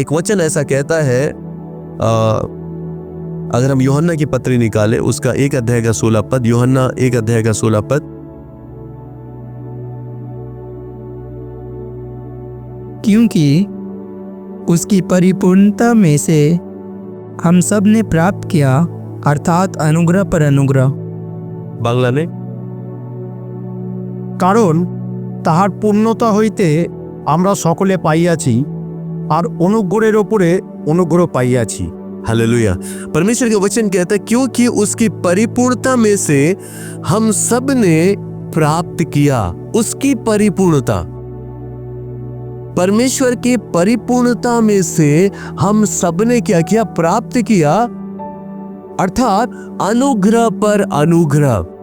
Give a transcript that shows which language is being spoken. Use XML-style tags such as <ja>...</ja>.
<hi>एक वचन ऐसा कहता है, अगर हम यूहन्ना की पत्री निकाले, उसका 1 अध्याय का 16 पद, यूहन्ना 1 अध्याय का 16 पद। क्योंकि उसकी परिपूर्णता में से हम सब ने प्राप्त किया, अर्थात अनुग्रह पर अनुग्रह। बांग्ला ने,</hi> <bn>कारण তাহার পূর্ণতা হইতে আমরা সকলে পাইয়াছি আর অনুগ্রহের উপরে অনুগ্রহ পাইয়াছি।</bn> <hi>हालेलुया। परमेश्वर के वचन कहता है क्योंकि उसकी परिपूर्णता में से हम सब ने प्राप्त किया। उसकी परिपूर्णता, परमेश्वर की परिपूर्णता में से हम सब ने क्या किया? प्राप्त किया, अर्थात अनुग्रह पर अनुग्रह।</hi>